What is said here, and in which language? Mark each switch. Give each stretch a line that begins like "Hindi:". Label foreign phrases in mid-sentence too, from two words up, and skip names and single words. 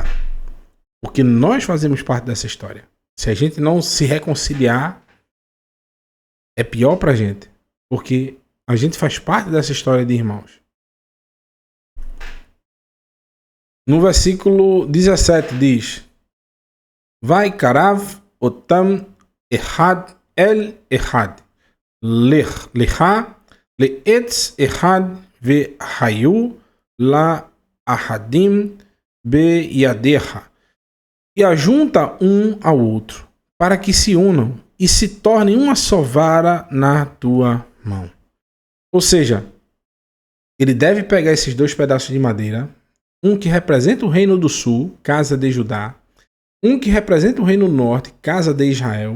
Portuguese: Porque nós fazemos parte dessa história. Se a gente não se reconciliar, é pior pra gente. Porque a gente faz parte dessa história de irmãos. No versículo 17 diz:
Hebrew: וקרב אתם אחד אל אחד לך לעץ אחד והיו לאחדים בידך.
Portuguese: E ajunta um ao outro, para que se unam e se tornem uma só vara na tua mão. Ou seja, ele deve pegar esses dois pedaços de madeira, um que representa o reino do sul, casa de Judá, um que representa o reino do norte, casa de Israel.